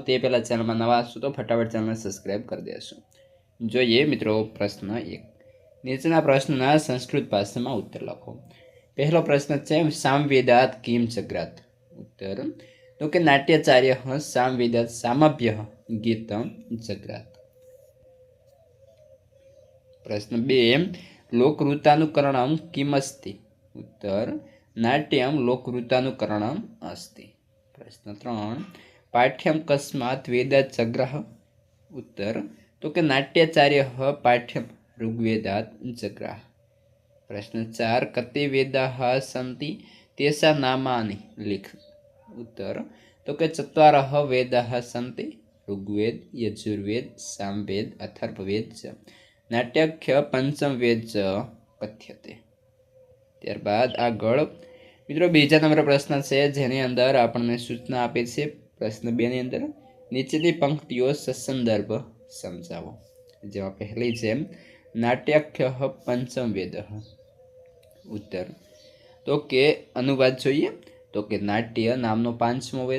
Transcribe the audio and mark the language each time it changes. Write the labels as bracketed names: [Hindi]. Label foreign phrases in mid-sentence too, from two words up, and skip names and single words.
[Gujarati] તે પહેલાં ચેનલમાં નવા હશો તો ફટાફટ ચેનલને સબસ્ક્રાઈબ કરી દેશો. જોઈએ મિત્રો પ્રશ્ન 1. નીચેના પ્રશ્નના સંસ્કૃત ભાષામાં ઉત્તર લખો. પહેલો પ્રશ્ન છે, [Sanskrit] સામવેદાત કિમ જગ્રાત. [Gujarati] ઉત્તર તો કે [Sanskrit] નાટ્યાચાર્ય સામવેદાત સામભ્ય ગીતમ જગ્રાત. प्रश्न 2. लोकवृत्तानुकरणं किमस्ति. उत्तर नाट्यं लोकवृत्तानुकरणम् अस्ति. प्रश्न 3. पाठ्यं कस्मात् वेदात् जग्रह. [Gujarati] ઉત્તર તો કે [Sanskrit] नाट्याचार्यः पाठ्यं ऋग्वेदात् जग्राह. प्रश्न 4. कति वेदाः सन्ति तेषां नामानि लिख. [Gujarati] ઉત્તર તો કે [Sanskrit] 4 वेदाः सन्ति, ऋग्वेद, यजुर्वेद, सामवेद, अथर्ववेद च. नाट्याख्य पंचम वेद च कथ्यते. [Gujarati] ત્યારબાદ આગળ મિત્રો બીજા નંબર પ્રશ્ન છે, જેની અંદર આપણને સૂચના આપે છે. પ્રશ્ન 2 ની અંદર નીચેની પંક્તિઓ સસંદર્ભ સમજાવો. જેમાં પહેલી છે, [Sanskrit] નાટ્યાખ્ય પંચમ વેદ. [Gujarati] ઉત્તર તો કે અનુવાદ જોઈએ તો કે નાટ્ય નામનો પાંચમો વેદ.